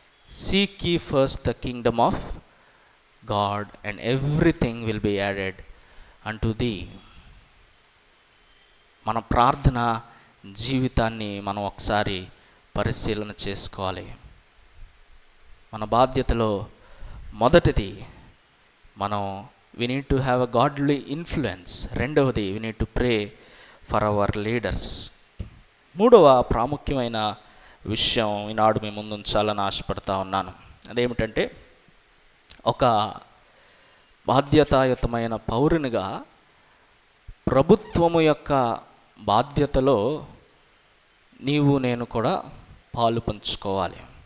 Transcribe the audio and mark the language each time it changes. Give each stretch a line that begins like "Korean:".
English: Seek ye first the kingdom of God and everything will be added unto thee.
Telugu: మన ప్రార్థన జీవితాన్ని మనం ఒకసారి పరిశీలన చేసుకోవాలి. మన బాధ్యతలో మొదటిది మనం
English: we need to have a godly influence.
Telugu: రెండవది
English: we need to pray for our leaders.
Telugu: మూడవ ప్రాముఖ్యమైన విషయం ఈనాడు మీ ముందు ఉంచాలని ఆశపడతా ఉన్నాను. అదేమిటంటే, ఒక బాధ్యతాయుతమైన పౌరునిగా ప్రభుత్వము యొక్క బాధ్యతలో నీవు నేను కూడా పాలు పంచుకోవాలి.